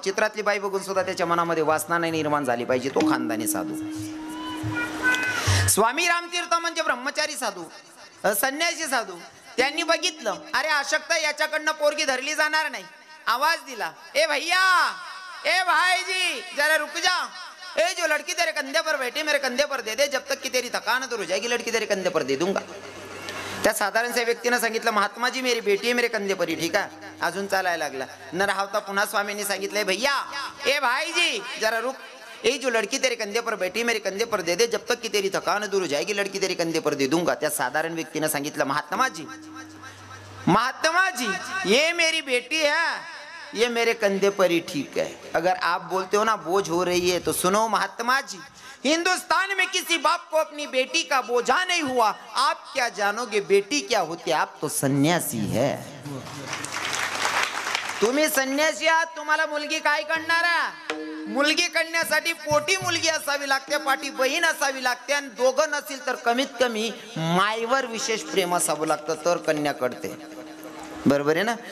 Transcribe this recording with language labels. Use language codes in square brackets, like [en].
[mr] चित्रातली बाई बघून सुद्धा त्याच्या मनामध्ये वासना नाही निर्माण झाली पाहिजे, तो खानदानी साधू. स्वामी रामतीर्थ म्हणजे ब्रह्मचारी साधू, संन्यासी साधू. त्यांनी बघितलं अरे अशक्त याच्याकडनं पोरगी धरली जाणार नाही. आवाज दिला, ए भैया, [hi] ए भाईजी जरा रुक जा. ए जो लड़की तेरे कंधे पर बैठे मेरे कंधे पर दे दे, जब तक की तेरी थकान दूर हो जाएगी लड़की तेरे कंधे पर दे दूंगा. [mr] त्या साधारणशा व्यक्तीने सांगितलं [hi] महात्माजी मेरी बेटी है मेरे कंधे पर ही. [mr] ठीक आहे, अजून चालायला लागला. न राहता पुन्हा स्वामींनी सांगितलंय [hi] भैया, ए भाईजी जरा रुक. ए जो लड़की तेरे कंधे पर बैठी मेरे कंधे पर दे दे, जब तक की तेरी थकान दूर हो जाएगी लड़की तेरे कंधे पर दे दूंगा. [mr] त्या साधारण व्यक्तीने सांगितलं [hi] महात्मा जी ये मेरी बेटी है, ये मेरे कंधे पर ही ठीक है. अगर आप बोलते हो ना बोझ हो रही है तो सुनो महात्मा जी, हिंदुस्तान में किसी बाप को अपनी बेटी का बोझा नहीं हुआ. आप क्या जानोगे बेटी क्या होती है? आप तो सन्यासी है. [mr] तुम्ही संन्यासी आहात, तुम्हाला मुलगी काय करणार आहे? मुलगी करण्यासाठी पोटी मुलगी असावी लागते, पाठी बहीण असावी लागते आणि दोघं नसेल तर कमीत कमी मायवर विशेष प्रेम असावं लागतं तर कन्या कळते. बरोबर आहे ना?